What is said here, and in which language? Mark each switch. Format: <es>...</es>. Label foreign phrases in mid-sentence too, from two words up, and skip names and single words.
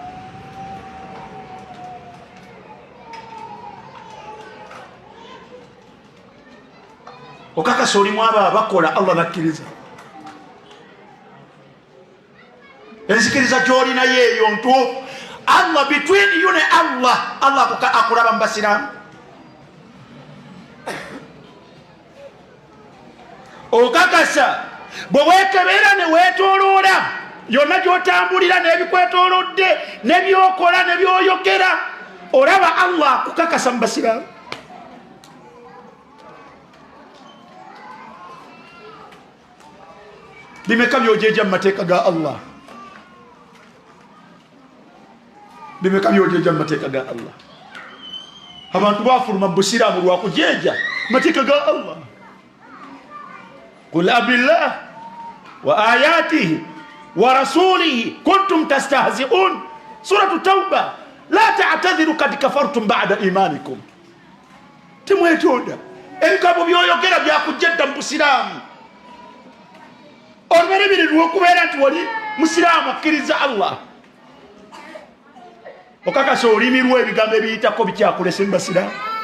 <lg>Okakasa olimu abo abakola Allah nakkiriza. Enzikiriza gy'olina yeeyo ntuufu. Allah</lg> <en>between you</en> <lg>ne Allah akulaba mu basiraamu. Okakasa bwe weekebera ne weetooloola yonna gy'otambulira n'ebikwetoolodde n'ebyokola n'ebyoyogera, olaba Allah akukakasa mu basiraamu. Bimeka byojeja mu mateeka ga Allah, bimeka byojeja mu mateeka ga Allah. Abantu bafuluma mu busiraamu lwa kujeja mateeka ga Allah.</lg> <ar>قل أبالله وآياته ورسوله كنتم تستهزئون. سورة التوبة لا تعتذروا قد كفرتم بعد إيمانكم.</ar> <lg>Temwetonda ebikabo byoyogera byakujjadda mu busiraamu, olwerebirirwa okubeera nti wali musiraamu akkiriza Allah. Okakasa olimi lwo ebigambo ebiyitako bikyakulese mu basiraamu.</lg>